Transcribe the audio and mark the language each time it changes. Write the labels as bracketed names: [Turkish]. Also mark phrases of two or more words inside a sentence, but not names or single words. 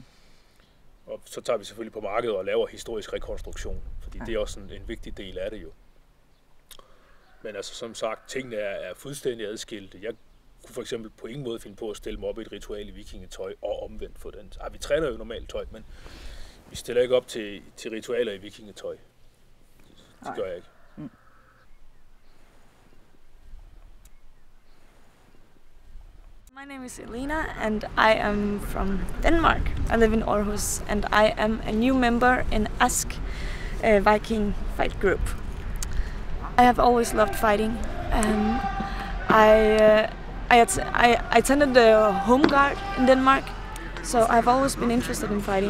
[Danish] Og så tager vi selvfølgelig på markedet og laver historisk rekonstruktion, fordi det er også en vigtig del af det jo. Men altså som sagt, tingene er fuldstændig adskilte. Jeg kunne for eksempel på ingen måde finde på at stille mig op i et ritual i vikingetøj og omvendt for den. Vi træner jo normalt tøj, men vi stiller ikke op til ritualer i vikingetøj. Det gør jeg ikke. Mm. [English] My name is Elena and I am from Denmark. I live in Aarhus and I am a new member in ASK, Viking fight group. I have always loved fighting. I attended the Moesgaard in Denmark, so I've always been interested in fighting.